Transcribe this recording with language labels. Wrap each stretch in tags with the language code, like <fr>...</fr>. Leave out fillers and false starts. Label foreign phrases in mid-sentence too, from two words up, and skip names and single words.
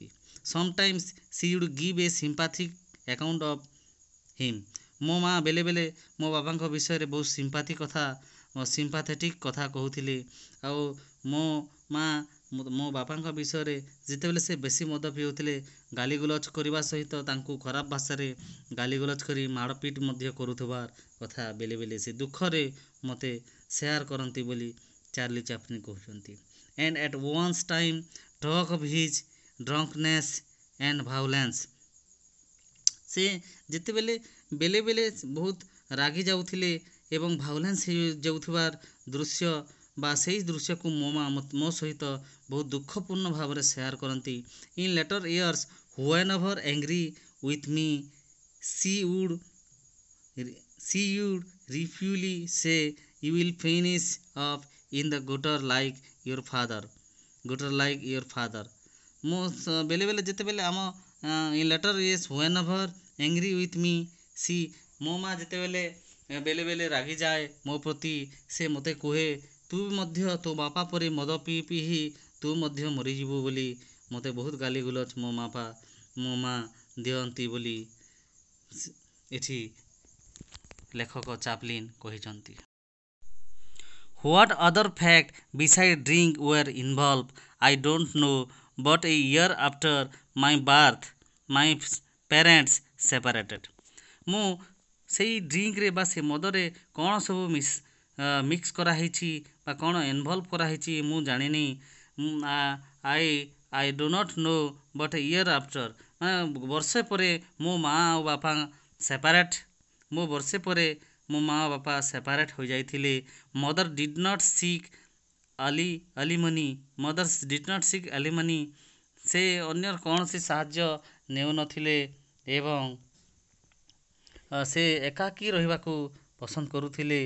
<en>sometimes she would give a sympathetic account of him</en> <or>ମୋ ମାଆ ବେଲେ ବେଲେ ମୋ ବାବାଙ୍କ ବିଷୟରେ ବହୁତ ସିମ୍ପାଥେଟିକ୍ କଥା କହୁଥିଲେ ଆଉ ମୋ ମାଆ ମୋ ବାପାଙ୍କ ବିଷୟରେ ଯେତେବେଳେ ସେ ବେଶୀ ମଦ ପିଉଥିଲେ ଗାଲିଗୁଲଜ କରିବା ସହିତ ତାଙ୍କୁ ଖରାପ ଭାଷାରେ ଗାଲିଗୁଲଜ କରି ମାଡ଼ପିଟ ମଧ୍ୟ କରୁଥିବାର କଥା ବେଲେ ବେଲେ ସେ ଦୁଃଖରେ ମୋତେ ସେୟାର କରନ୍ତି ବୋଲି ଚାର୍ଲି ଚାପ୍ଲିନ୍ କହୁଛନ୍ତି।</or> <en>and at once time talk of his drunkenness and violence</en> <or>ସେ ଯେତେବେଳେ ବେଲେ ବେଲେ ବହୁତ ରାଗି ଯାଉଥିଲେ ଏବଂ ଭାଉଲେନ୍ସ ହେଇଯାଉଥିବାର ଦୃଶ୍ୟ ବା ସେଇ ଦୃଶ୍ୟକୁ ମୋ ସହିତ ବହୁତ ଦୁଃଖପୂର୍ଣ୍ଣ ଭାବରେ ସେୟାର କରନ୍ତି।</or> <en>in later years whenever angry with me she would ruefully say you will finish up in the gutter like your father</en> <or>ମୁଁ ବେଲେ ବେଲେ ଯେତେବେଳେ ଆମ</or> <en>in later years whenever angry with me see</en> <or>ମୋ ମା ଯେତେବେଳେ ବେଲେ ବେଲେ ରାଗିଯାଏ ମୋ ପ୍ରତି ସେ ମୋତେ କୁହେ ତୁ ମଧ୍ୟ ତୋ ବାପା ପରି ମଦ ପିଇ ପିଇ ତୁ ମଧ୍ୟ ମରିଯିବୁ ବୋଲି ମୋତେ ବହୁତ ଗାଲିଗୁଲଜ ମୋ ମା ଦିଅନ୍ତି ବୋଲି ଏଠି ଲେଖକ ଚାପ୍ଲିନ୍ କହିଛନ୍ତି।</or> <en>What other fact besides drink were involved I don't know but a year after my birth my parents separated</en> <or>ମୁଁ ସେଇ ଡ୍ରିଙ୍କରେ ବା ସେ ମଦରେ କ'ଣ ସବୁ ମିକ୍ସ କରାହେଇଛି ବା କ'ଣ ଇନଭଲ୍ଭ କରାହେଇଛି ମୁଁ ଜାଣିନି।</or> <en>I do not know but a year after</en> <or>ବର୍ଷେ ପରେ ମୋ ମା ଆଉ ବାପା ସେପାରେଟ୍ ମୋ ବର୍ଷେ ପରେ ମୋ ମା ବାପା ସେପାରେଟ୍ ହୋଇଯାଇଥିଲେ।</or> <en>mother did not seek alimony</en> <or>ସେ ଅନ୍ୟର କୌଣସି ସାହାଯ୍ୟ ନେଉନଥିଲେ ଏବଂ ସେ ଏକାକୀ ରହିବାକୁ ପସନ୍ଦ କରୁଥିଲେ</or>